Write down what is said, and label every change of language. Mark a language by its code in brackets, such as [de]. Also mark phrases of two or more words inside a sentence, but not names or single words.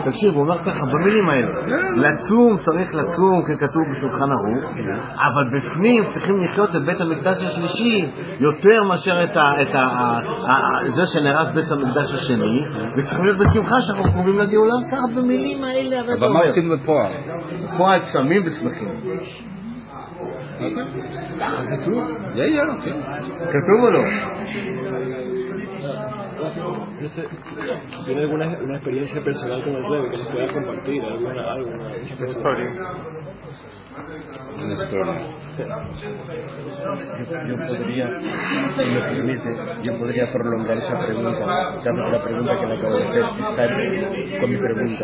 [he] תקשיב, הוא אומר ככה במילים האלה, לצום צריך לצום ככתוב בשולחן ערוך, אבל בפנים צריכים לחיות את בית המקדש השלישי יותר מאשר את זה שנערף בית המקדש השני, וצריכים להיות בשמחה שאנחנו קרובים לגאולה. ככה במילים האלה. אבל מה עושים בפועל? בפועל צמים ושמחים. כתוב? כתוב או לא? [es] ¿Tiene alguna experiencia personal con el Rebbe que nos pueda compartir? ¿Alguna historia? Una historia. Yo podría, si me permite, yo podría prolongar esa pregunta, la pregunta que le acabo de hacer, estar con mi pregunta.